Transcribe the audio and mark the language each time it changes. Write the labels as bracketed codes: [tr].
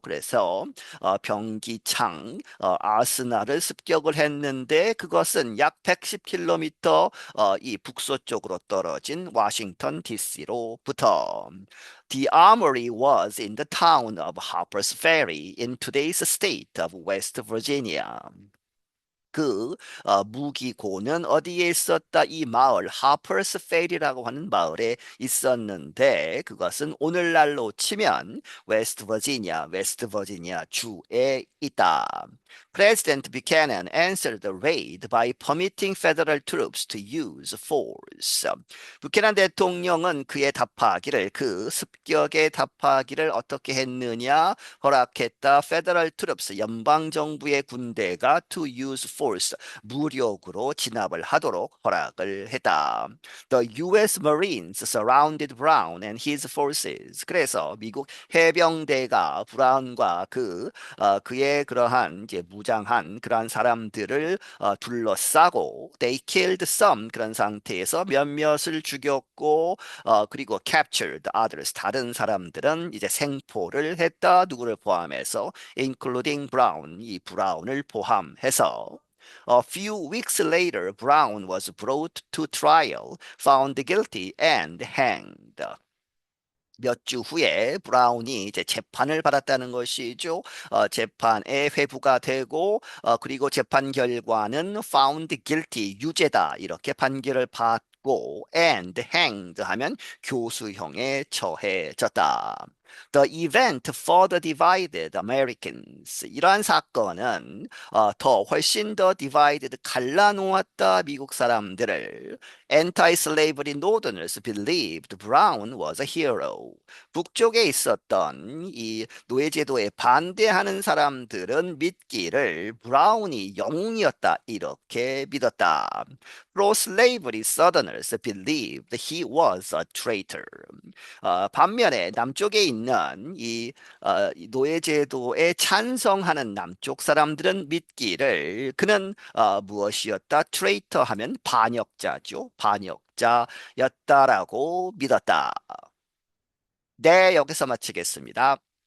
[ko] 그래서 병기창 아스날을 습격을 했는데 그것은 약 110km 이 북서쪽으로 떨어진 워싱턴 DC로부터 [en] The armory was in the town of Harper's Ferry in today's state of West Virginia. [ko] 그 무기고는 어디에 있었다? 이 마을 하퍼스 페리라고 하는 마을에 있었는데 그것은 오늘날로 치면 웨스트 버지니아 주에 있다. [en] President Buchanan answered the raid by permitting federal troops to use force. [ko] 부캐난 대통령은 그의 답하기를 그 습격에 답하기를 어떻게 했느냐? 허락했다. [en] Federal troops [ko] 연방 정부의 군대가 [en] to use force [ko] 무력으로 진압을 하도록 허락을 했다. [en] The U.S. Marines surrounded Brown and his forces. [ko] 그래서 미국 해병대가 브라운과 그의 그러한 이제 무장한 그러한 사람들을 둘러싸고 [en] they killed some [ko] 그런 상태에서 몇몇을 죽였고 그리고 [en] captured others [ko] 다른 사람들은 이제 생포를 했다. 누구를 포함해서 [en] including Brown [ko] 이 브라운을 포함해서 [en] A few weeks later, Brown was brought to trial, found guilty, and hanged. [ko] 몇 주 후에 브라운이 이제 재판을 받았다는 것이죠. 재판에 회부가 되고 그리고 재판 결과는 [en] found guilty [ko] 유죄다 이렇게 판결을 받고 [en] and hanged [ko] 하면 교수형에 처해졌다. [en] The event further divided Americans. [ko] 이러한 사건은 훨씬 더 divided 갈라놓았다 미국 사람들을. [en] Anti-slavery Northerners believed Brown was a hero. [ko] 북쪽에 있었던 이 노예제도에 반대하는 사람들은 믿기를 브라운이 영웅이었다 이렇게 믿었다. [en] Pro-slavery Southerners believed he was a traitor. [ko] 반면에 남쪽에 있는 있는 이 노예제도에 찬성하는 남쪽 사람들은 믿기를 그는 무엇이었다? 트레이터 하면 반역자죠. 반역자였다라고 믿었다. 네, 여기서 마치겠습니다.